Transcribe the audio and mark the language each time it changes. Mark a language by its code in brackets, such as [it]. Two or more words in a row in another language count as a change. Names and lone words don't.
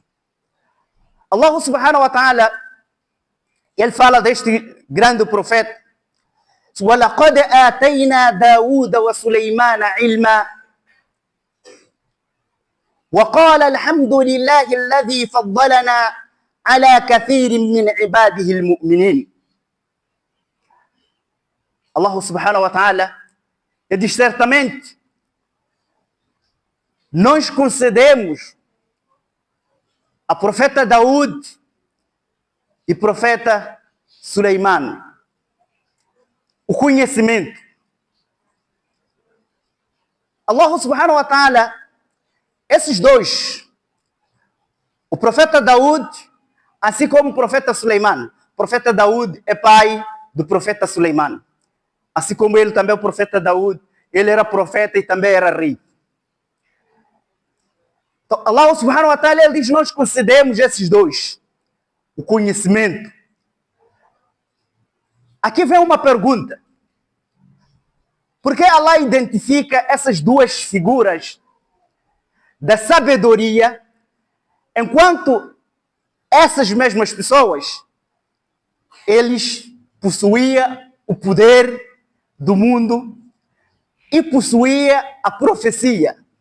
[ar] الله سبحانه وتعالى, [pt] ele fala deste grande profeta: [ar] وَلَقَدْ آتَيْنَا دَاوُودَ وَسُلَيْمَانَ عِلْمًا وَقَالَ الْحَمْدُ لِلَّهِ الَّذِي فَضَّلَنَا على كثير من عباده المؤمنين. الله سبحانه وتعالى [pt] diz: certamente nós concedemos a profeta Daúd e profeta Suleiman o conhecimento. [ar] الله سبحانه وتعالى, [pt] esses dois, o profeta Daúd, assim como o profeta Suleiman. O profeta Daúd é pai do profeta Suleiman. Assim como ele também, o profeta Daúd, ele era profeta e também era rei. Então, [ar] الله سبحانه وتعالى, [pt] ele diz, nós concedemos esses dois, o conhecimento. Aqui vem uma pergunta. Por que Allah identifica essas duas figuras da sabedoria, enquanto essas mesmas pessoas, eles possuíam o poder do mundo e possuíam a profecia?